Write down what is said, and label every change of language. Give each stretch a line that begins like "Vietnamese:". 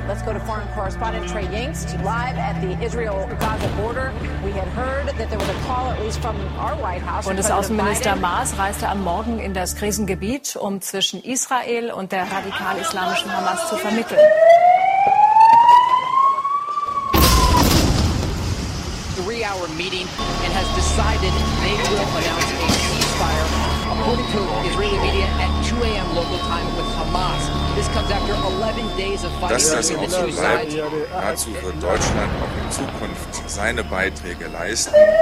English: Let's go to foreign correspondent Trey Yingst, live at the Israel-Gaza border. We had heard that there was a call, at least from our White House.
German: Bundesaußenminister Maas reiste am Morgen in das Krisengebiet, um zwischen Israel und der radikal-islamischen Hamas zu vermitteln.
English: Three-hour meeting and has decided they will announce a ceasefire. According to Israeli media at 2 a.m. local time with Hamas.
German: Dass das offen bleibt, dazu wird Deutschland auch in Zukunft seine Beiträge leisten.